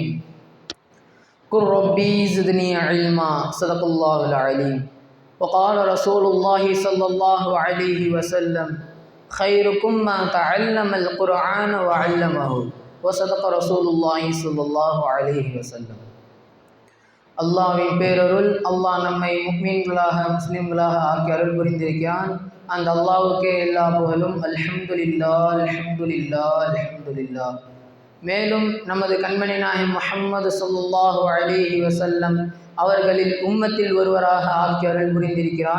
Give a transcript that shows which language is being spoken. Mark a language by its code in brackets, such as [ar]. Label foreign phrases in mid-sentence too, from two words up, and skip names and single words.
[ar] قل ربي زدني علما. صدق الله العليم. وقال رسول الله صلى الله عليه وسلم: خيركم ما تعلم القرآن وعلمه. وصدق رسول الله صلى الله عليه وسلم. [ta] அல்லாஹ்வின் பேரருள், அல்லாஹ் நம்மை முஃமின்களாக முஸ்லிம்களாக ஆக்கி அருள் புரிந்திருக்கிறான். அந்த அல்லாஹ்வுக்கே எல்லா புகழும். [ar] الحمد لله الحمد لله الحمد لله. [ta] மேலும் நமது கண்மணி நாயகம் முஹம்மது [ar] صلى الله عليه وسلم [ta] அவர்களில் உம்மத்தில் ஒருவராக ஆக்கி அருள் புரிந்திருக்கிறான்.